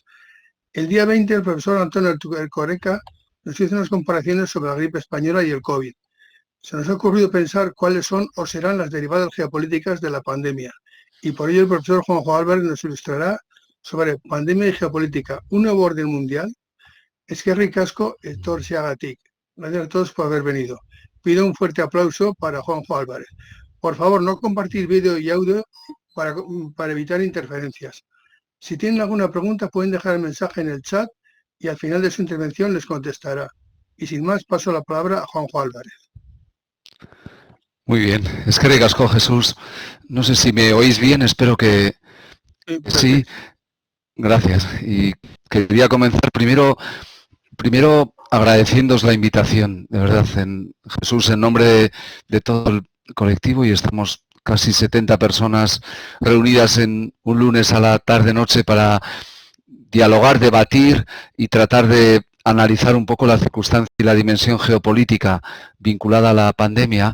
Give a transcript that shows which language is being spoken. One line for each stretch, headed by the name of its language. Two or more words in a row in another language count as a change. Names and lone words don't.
Spanish: El día 20 el profesor Antonio Erkoreka nos hizo unas comparaciones sobre la gripe española y el COVID. Se nos ha ocurrido pensar cuáles son o serán las derivadas geopolíticas de la pandemia. Y por ello el profesor Juanjo Álvarez nos ilustrará sobre pandemia y geopolítica, un nuevo orden mundial.
Basque: Eskerrik asko etortzeagatik.
Spanish: Gracias a todos por haber venido. Pido un fuerte aplauso para Juanjo Álvarez. Por favor, no compartir vídeo y audio para evitar interferencias. Si tienen alguna pregunta pueden dejar el mensaje en el chat y al final de su intervención les contestará. Y sin más, paso la palabra a Juanjo Álvarez. Muy bien,
Basque: eskerrik asko, Jesús.
Spanish: No sé si me oís bien, espero que sí. Gracias. Y quería comenzar primero agradeciéndoos la invitación, de verdad, Jesús, en nombre de todo el colectivo, y estamos casi 70 personas reunidas en un lunes a la tarde-noche para dialogar, debatir y tratar de analizar un poco la circunstancia y la dimensión geopolítica vinculada a la pandemia.